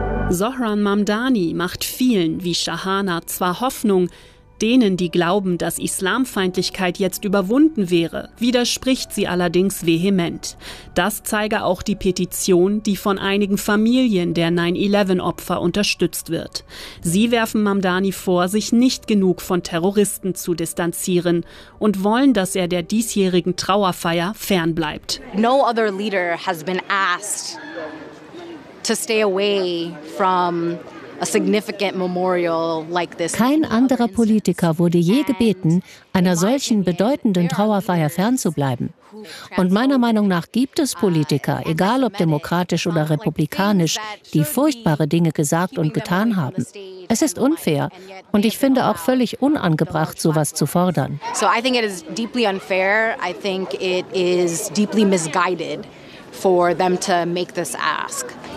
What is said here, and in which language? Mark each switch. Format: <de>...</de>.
<de>Zohran Mamdani macht vielen wie Shahana zwar Hoffnung, denen, die glauben, dass Islamfeindlichkeit jetzt überwunden wäre, widerspricht sie allerdings vehement. Das zeige auch die Petition, die von einigen Familien der 9/11-Opfer unterstützt wird. Sie werfen Mamdani vor, sich nicht genug von Terroristen zu distanzieren und wollen, dass er der diesjährigen Trauerfeier fernbleibt.</de> <en>No other leader has been asked to stay away from a significant memorial like this.</en> <de>Kein anderer Politiker wurde je gebeten, einer solchen bedeutenden Trauerfeier fernzubleiben. Und meiner Meinung nach gibt es Politiker, egal ob demokratisch oder republikanisch, die furchtbare Dinge gesagt und getan haben. Es ist unfair und ich finde auch völlig unangebracht, sowas zu fordern.</de> <en>So I think it is deeply unfair. I think it is deeply misguided for them to make this ask.</en>